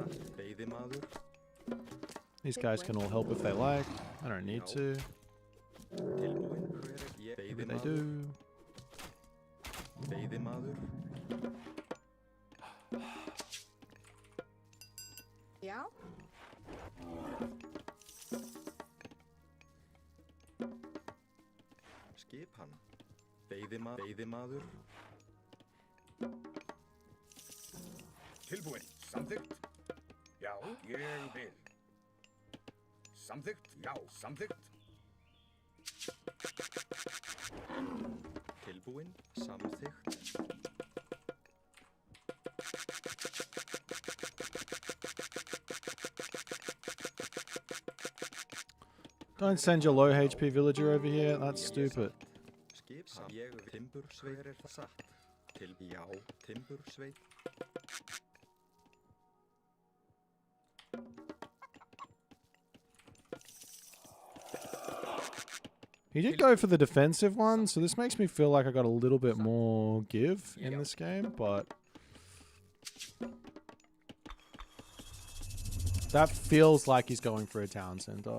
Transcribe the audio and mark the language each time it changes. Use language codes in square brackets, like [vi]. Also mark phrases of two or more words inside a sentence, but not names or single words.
[en] These guys can all help if they like. I don't need to. Maybe they do. Yeah? [is] Skipan. Veiðimaður. Tilbúin. Samþykkt. Já, ég vil. Samþykkt. Já, samþykkt. Tilbúin. Samþykkt. [en] Don't send your low HP villager over here. That's stupid. He did go for the defensive one, so this makes me feel like I got a little bit more give in this game, but that feels like he's going for a town center.